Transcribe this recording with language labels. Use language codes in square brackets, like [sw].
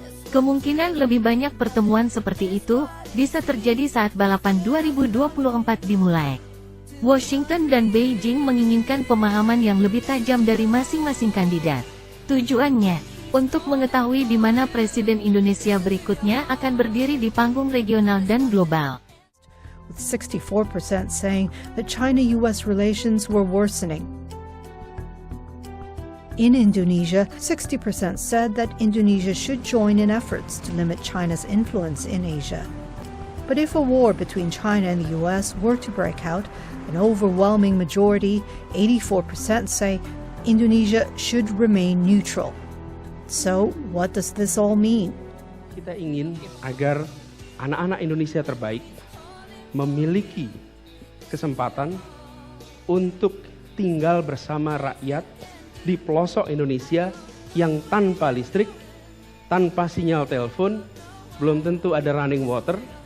[id] Kemungkinan lebih banyak pertemuan seperti itu bisa terjadi saat balapan 2024 dimulai. Washington dan Beijing menginginkan pemahaman yang lebih tajam dari masing-masing kandidat. Tujuannya, untuk mengetahui di mana Presiden Indonesia berikutnya akan berdiri di panggung regional dan global. [en] With 64% saying that China-US relations were worsening. In Indonesia, 60% said that Indonesia should join in efforts to limit China's influence in Asia. But if a war between China and the US were to break out, an overwhelming majority, 84%, say Indonesia should remain neutral. So, what does this all mean? [id] Kita ingin agar anak-anak Indonesia terbaik memiliki kesempatan untuk tinggal bersama rakyat di pelosok Indonesia yang tanpa listrik, tanpa sinyal telepon, belum tentu ada [en] running water.